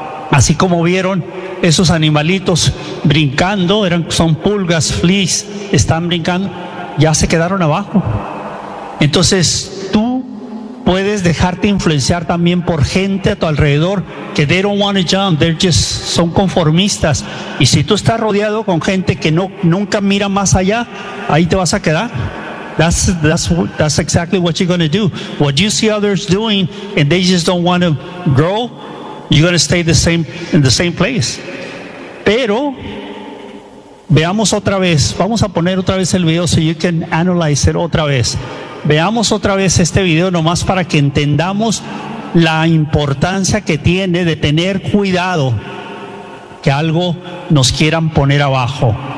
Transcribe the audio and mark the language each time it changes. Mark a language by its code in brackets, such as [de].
[es] Así como vieron esos animalitos brincando, son pulgas, fleas, están brincando, ya se quedaron abajo. Entonces tú puedes dejarte influenciar también por gente a tu alrededor que [en] they don't want to jump, they're just, [es] son conformistas. Y si tú estás rodeado con gente que no, nunca mira más allá, ahí te vas a quedar. [en] That's exactly what you're going to do. What you see others doing and they just don't want to grow, you're going to stay the same, in the same place. [es] Pero veamos otra vez, vamos a poner otra vez el video [en] so you can analyze it [es] otra vez. Veamos otra vez este video nomás para que entendamos la importancia que tiene de tener cuidado que algo nos quieran poner abajo.